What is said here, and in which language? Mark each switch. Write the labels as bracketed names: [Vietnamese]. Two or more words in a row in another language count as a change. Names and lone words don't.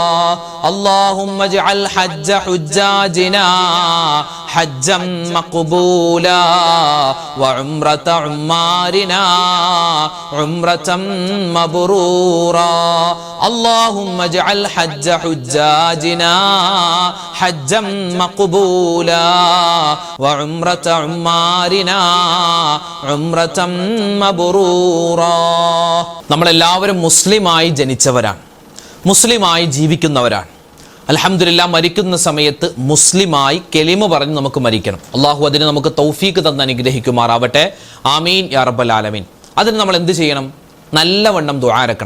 [Arabic] اللهم اجعل حج حجاجنا حجا مقبولا وعمرة عمارنا عمرة مبرورا. اللهم اجعل حج حجاجنا حجا مقبولا وعمرة عمارنا عمرة مبرورا. [Malayalam] നമ്മളെല്ലാവരും മുസ്ലിമായി ജനിച്ചവരാണ്, മുസ്ലിമായി ജീവിക്കുന്നവരാണ്. അൽഹംദുലില്ലാഹ് മരിക്കുന്ന സമയത്ത് മുസ്ലിമായി കെലിമ പറഞ്ഞ് നമുക്ക് മരിക്കണം. അള്ളാഹു അതിന് നമുക്ക് തൗഫീക്ക് തന്ന് അനുഗ്രഹിക്കുമാറാവട്ടെ. [Arabic] آمين يا رب العالمين. [Malayalam] അതിന് നമ്മൾ എന്ത് ചെയ്യണം? നല്ലവണ്ണം ദുആരക്കണം.